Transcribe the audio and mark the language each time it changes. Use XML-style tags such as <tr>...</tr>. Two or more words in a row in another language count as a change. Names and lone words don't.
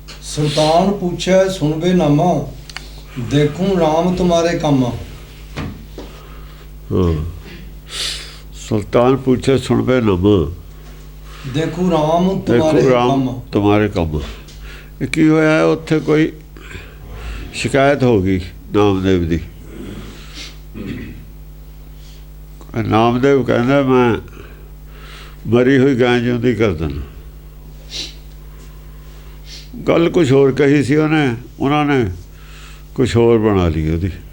<hi>सुल्तान पूछे सुनबे नामा, देखूं राम तुम्हारे कामा। हाँ, सुल्तान पूछे सुनबे नामा, देखूं राम देखो तुम्हारे राम कामा।</hi> <pa>तुम्हारे ਕੰਮ ਕੀ ਹੋਇਆ ਹੈ ਉੱਥੇ ਕੋਈ ਸ਼ਿਕਾਇਤ ਹੋ ਗਈ ਨਾਮਦੇਵ ਦੀ। ਨਾਮਦੇਵ ਕਹਿੰਦਾ ਮੈਂ ਮਰੀ ਹੋਈ ਗਾਂ ਜਿਉਂਦੀ ਕਰ ਦਿੰਦਾ। ਗੱਲ ਕੁਛ ਹੋਰ ਕਹੀ ਸੀ ਉਹਨੇ, ਉਹਨਾਂ ਨੇ ਕੁਛ ਹੋਰ ਬਣਾ ਲਈ ਉਹਦੀ।</pa>